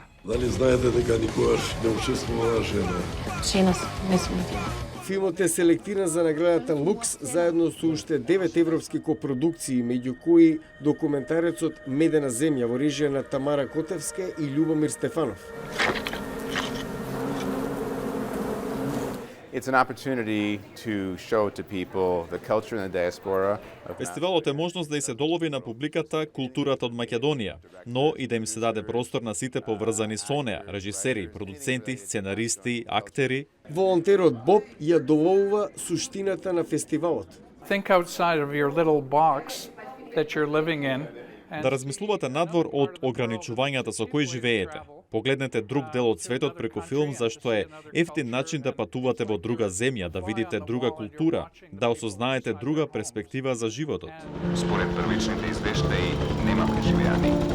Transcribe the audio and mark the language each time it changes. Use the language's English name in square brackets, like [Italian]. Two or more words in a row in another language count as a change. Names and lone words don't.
[Macedonian] Дали знаете дека никогаш не учествувала жена? Жена не сум. Филмот е селектиран за наградата Лукс заедно со уште 9 европски копродукции, меѓу кои документарецот Медена земја во режија на Тамара Котевска и Љубомир Стефанов. [English] It's an opportunity to show to people the culture in the diaspora. [Macedonian] Фестивалот е можност да и се долови на публиката културата од Македонија, но и да им се даде простор на сите поврзани со неа, режисери, продуценти, сценаристи, актери. Волонтерот Боб ја доловува суштината на фестивалот. [English] Think outside of your little box that you're living in. [Macedonian] Да размислувате надвор од ограничувањата со кои живеете. Погледнете друг дел од светот преку филм, зашто е ефтин начин да патувате во друга земја, да видите друга култура, да осознаете друга перспектива за животот. Според првичните извештаи, нема преживеани.